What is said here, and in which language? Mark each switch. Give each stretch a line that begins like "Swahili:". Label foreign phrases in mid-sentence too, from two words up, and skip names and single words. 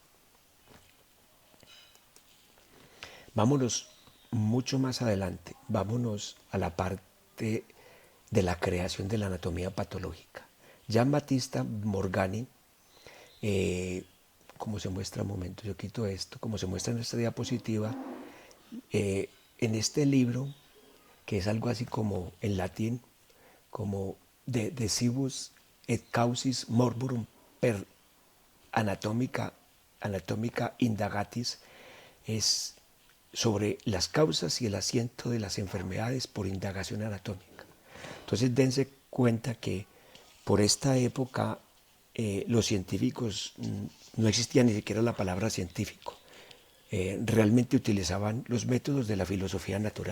Spanish: Vámonos mucho más adelante, vámonos a la parte de la creación de la anatomía patológica. Jean-Baptiste Morgani, como se muestra, un momento, yo quito esto, como se muestra en esta diapositiva, en este libro, que es algo así como en latín, como
Latin: de cibus et causis morborum per anatómica indagatis,
Spanish: es sobre las causas y el asiento de las enfermedades por indagación anatómica. Entonces dense cuenta que por esta época los científicos, no existía ni siquiera la palabra científico, realmente utilizaban los métodos de la filosofía natural.